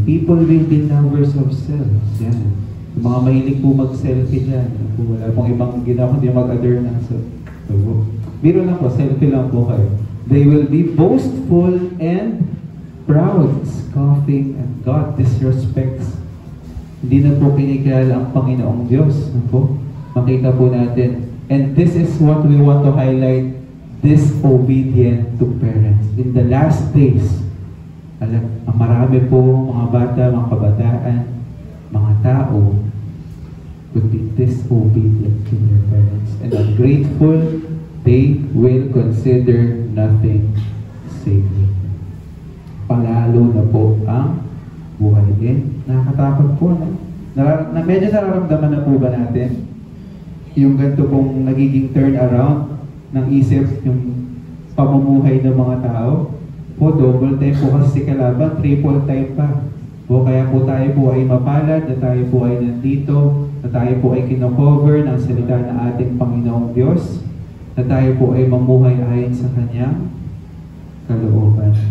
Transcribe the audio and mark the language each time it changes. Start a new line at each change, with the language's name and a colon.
English: People will be lovers of self.
Filipino: Yan. Yung mga mahilig po mag-selfie dyan. Wala pong ibang ginawa kundi mag-adore ng self. Biro lang po, selfie lang po kayo.
English: They will be boastful and proud, scoffing at God, disrespects.
Filipino: Hindi na po kinikilala ang Panginoong Diyos. Makita po natin.
English: And this is what we want to highlight, disobedient to parents. In the last days,
Filipino: marami po mga bata, mga kabataan, mga tao
English: would be disobedient to their parents. And ungrateful, they will consider nothing sacred.
Filipino: Palalo na po ang buhay din. Nakakatakot po, no? Medyo nararamdaman na po ba natin yung ganito pong nagiging turnaround ng isip, yung pamumuhay ng mga tao? Po, double time po kasi si kalaban, triple time pa. O kaya po tayo po ay mapalad, na tayo po ay nandito, na tayo po ay kinocover ng salita ng ating Panginoong Diyos, na tayo po ay mamuhay ayon sa Kanyang kalooban.